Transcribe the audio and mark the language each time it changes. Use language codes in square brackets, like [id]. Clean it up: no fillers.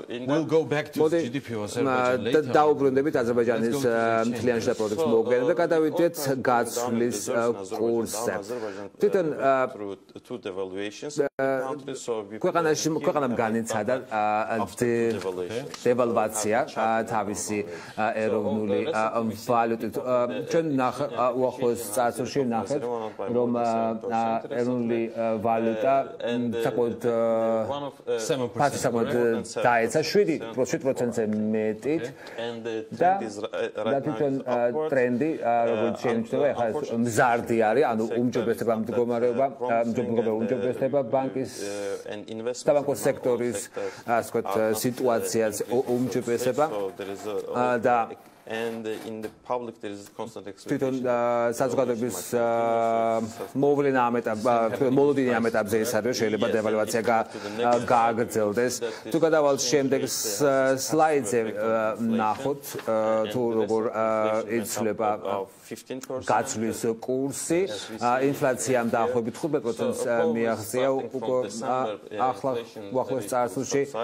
[en] We'll go back to GDP Azerbaijan. [ka] დაუბრუნდებით აზერბაიჯანის მთლიან შიდა პროდუქტს მოგვიანებით და გადავიდეთ გაცვლის კურსზე. თვითონ ქვეყანამ განიცადა დევალვაცია თავისი ეროვნული ვალუტით. ჩვენ უახლოეს წარსულში ნახეთ, რომ ეროვნული ვალუტა საკუთრ დაეცა 7%-ზე მეტით და თვითონ ტრენდი როგორც შეიმჩნევა ახლა მზარდი არის, ანუ უმჯობესდება მდგომარეობა, უმჯობესდება ბანკის საბანკო სექტორის ასე ვთქვათ სიტუაციაც უმჯობესება და [en] and in the public there is constant expectation. [ka] საზოგადოების მოვლენა ამ ეტაპზე, მოლოდინი ამ ეტაპზე ის არის, შეიძლება დევალვაცია გააგრძელდეს. თუ გადავალთ შემდეგ სლაიდზე ნახოთ, თუ როგორ იცვლება გაცვლის კურსი, ინფლაციამ დაახლოებით 5%-ს მიაღწია ახლა უახლოეს წარსულში.